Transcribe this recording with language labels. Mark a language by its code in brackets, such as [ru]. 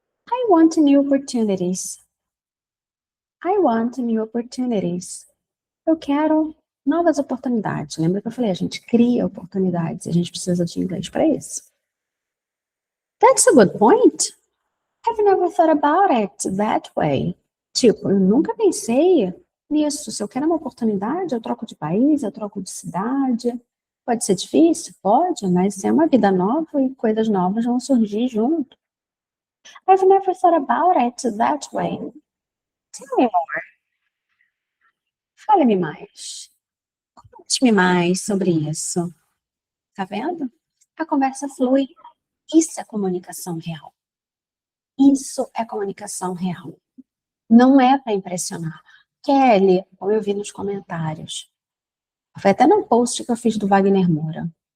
[en] I want new opportunities. I want new opportunities. [pt] Eu quero novas oportunidades. Lembra que eu falei, a gente cria oportunidades, a gente precisa de inglês para isso. [en] That's a good point. I've never thought about it that way. [pt] Tipo, eu nunca pensei nisso. Se eu quero uma oportunidade, eu troco de país, eu troco de cidade. Pode ser difícil? Pode, mas é uma vida nova e coisas novas vão surgir junto. [en] I've never thought about it that way. Tell me more. [pt] Fale-me mais. Conte-me mais sobre isso. Tá vendo? A conversa flui. Isso é comunicação real. Isso é comunicação real. Não é para impressionar. Kelly, como eu vi nos comentários, foi até no post que eu fiz do Wagner Moura.